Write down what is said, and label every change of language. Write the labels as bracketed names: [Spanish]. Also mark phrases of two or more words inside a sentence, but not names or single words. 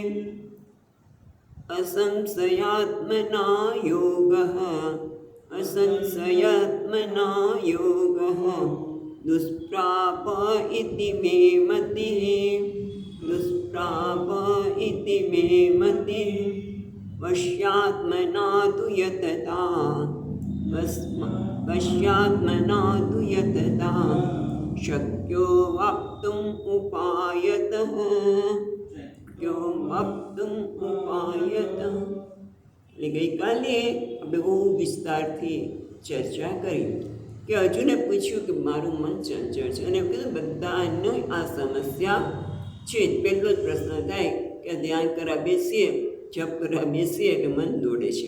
[Sanskrit] असंशयात्मना योगः असंशयात्मना योगः दुष्प्राप इति मे मतिः दुष्प्राप इति मे मतिः वश्यात्मना तु यतता वश्यात्मना तु यतता शक्यो वक्तुम् उपायतः शक्यो वक्तुम् उपायतः. [Gujarati] એટલે ગઈકાલે આપણે બહુ વિસ્તારથી ચર્ચા કરી કે અર્જુને પૂછ્યું કે મારું મન ચંચળ છે અને કીધું બધાનો આ સમસ્યા છે. પહેલો જ પ્રશ્ન થાય કે ધ્યાન કરવા બેસીએ જપ કરવા બેસીએ એટલે મન દોડે છે.